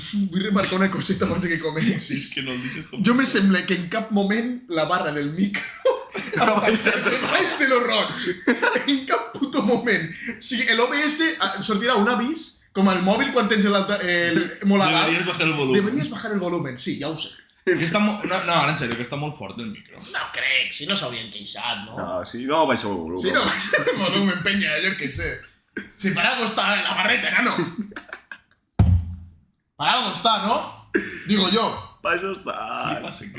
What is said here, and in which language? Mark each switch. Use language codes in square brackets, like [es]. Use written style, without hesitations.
[ca] Vull remarcar una coseta abans que comencis. És que no el dices com... Jo me sembla que en cap moment la barra del micro ha estat debaix de lo roig. En cap puto moment. O sigui, l'OBS sortirà un avís, com al mòbil quan tens el molt a dalt. [es] Deberías bajar el volum. Deberías bajar el volumen, sí, [ca] ja ho sé. Que està molt... No, ara, en sèrio, que està molt fort el micro. No crec, si no s'haurien queixat, no? Ah, sí, no, baixa el volum. Si no, el volumen, penya, jo què sé. Si per algo està la barreta, nano. Per algo està, ¿no? [es] Digo yo. [ca] Per això està... Què passa, aquest